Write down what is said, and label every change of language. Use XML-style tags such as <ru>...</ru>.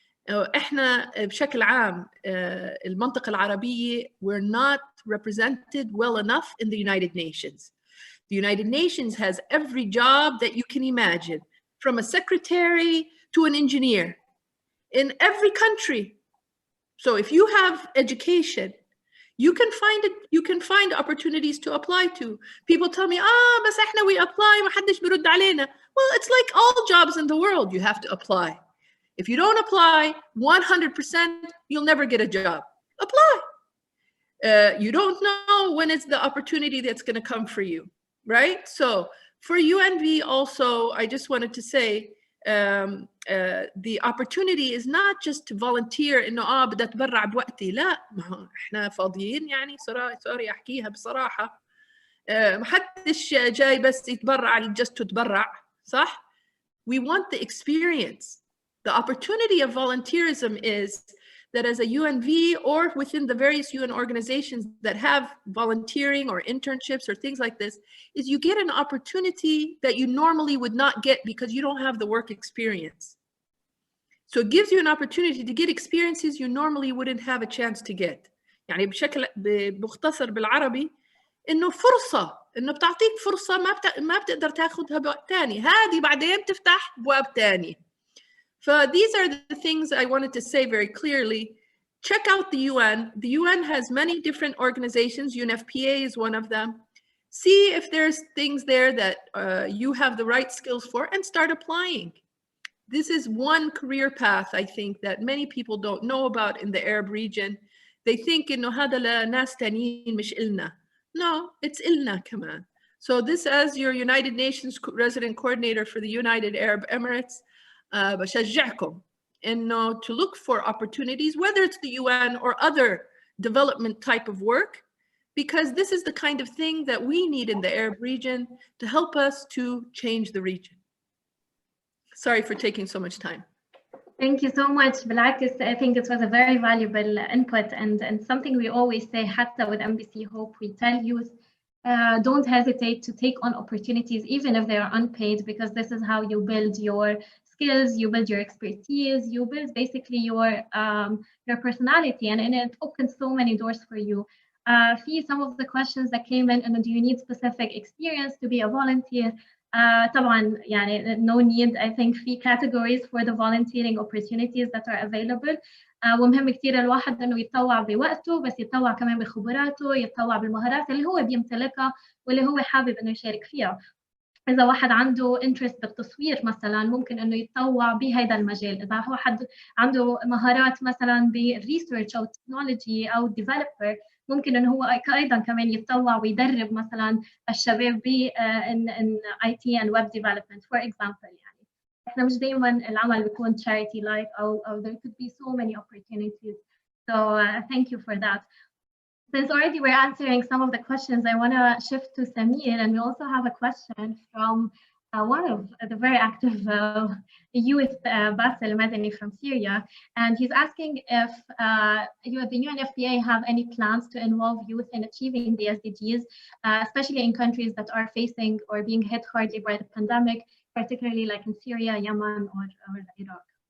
<ar>إحنا بشكل عام المنطقة العربية</ar> <en>we're not represented well enough in the United Nations. The United Nations has every job that you can imagine, from a secretary to an engineer, in every country. So if you have education, you can find opportunities to apply to. People tell me,</en> <ar>بس إحنا</ar> <en>we apply</en> <ar>ما حدش بيرد علينا.</ar> <en>Well, it's like all jobs in the world. You have to apply. If you don't apply 100%, you'll never get a job. Apply. You don't know when it's the opportunity that's going to come for you, right? So for UNV also, I just wanted to say, the opportunity is not just to volunteer</en> <ar>إنه بدي أتبرع بوقتي. لا، ما هو إحنا فاضيين يعني. سوري أحكيها بصراحة. ما حدش جاي بس يتبرع just تتبرع، صح؟</ar> <en>We want the experience. The opportunity of volunteerism is that as a UNV or within the various UN organizations that have volunteering or internships or things like this, is you get an opportunity that you normally would not get because you don't have the work experience. So it gives you an opportunity to get experiences you normally wouldn't have a chance to get.</en> <ar>يعني بمختصر بالعربي إنه فرصة، إنه بتعطيك فرصة ما بتقدر تاخدها بوقت تاني، هذه بعدين تفتح بواب تاني.</ar> <en>So these are the things I wanted to say very clearly. Check out the UN. The UN has many different organizations. UNFPA is one of them. See if there's things there that you have the right skills for and start applying. This is one career path, I think, that many people don't know about in the Arab region. They think</en> <ar>إنه هذا لناس تانيين مش إلنا.</ar> <en>No, it's</en> <ar>إلنا كمان.</ar> <en>So this, as your United Nations resident coordinator for the United Arab Emirates,</en> <ar>بشجعكم إنه</ar> <en>to look for opportunities, whether it's the UN or other development type of work, because this is the kind of thing that we need in the Arab region to help us to change the region. Sorry for taking so much time. Thank you so much.</en> <ar>بالعكس,</ar> <en>I think it was a very valuable input and something we always say, حتى with MBC Hope, we tell youth, don't hesitate to take on opportunities, even if they are unpaid, because this is how you build your skills, you build your expertise, you build basically your personality, and it opens so many doors for you. Some of the questions that came in, do you need specific experience to be a volunteer?</en> <ar>طبعا يعني</ar> <en>no need. I think في categories for the volunteering opportunities that are available.</en> <ar>ومهم كثير الواحد انه يتطوع بوقته، بس يتطوع كمان بخبراته، يتطوع بالمهارات اللي هو بيمتلكها واللي هو حابب انه يشارك فيها. إذا واحد عنده interest بالتصوير مثلا، ممكن إنه يتطوع بهذا المجال. إذا هو حد عنده مهارات مثلا بالريسيرش أو تكنولوجي أو developer، ممكن إنه هو أيضا كمان يتطوع ويدرب مثلا الشباب ب</ar> <en>in IT and web development for example.</en> <ar>يعني إحنا مش دايما العمل بيكون</ar> <en>charity like</en> <ar>أو</ar> <en>there could be so many opportunities. So thank you for that. Since already we're answering some of the questions, I want to shift to Samir, and we also have a question from one of the very active youth, Bassel Madani from Syria, and he's asking if the UNFPA have any plans to involve youth in achieving the SDGs, especially in countries that are facing or being hit hardly by the pandemic, particularly like in Syria, Yemen, or Iraq.</en>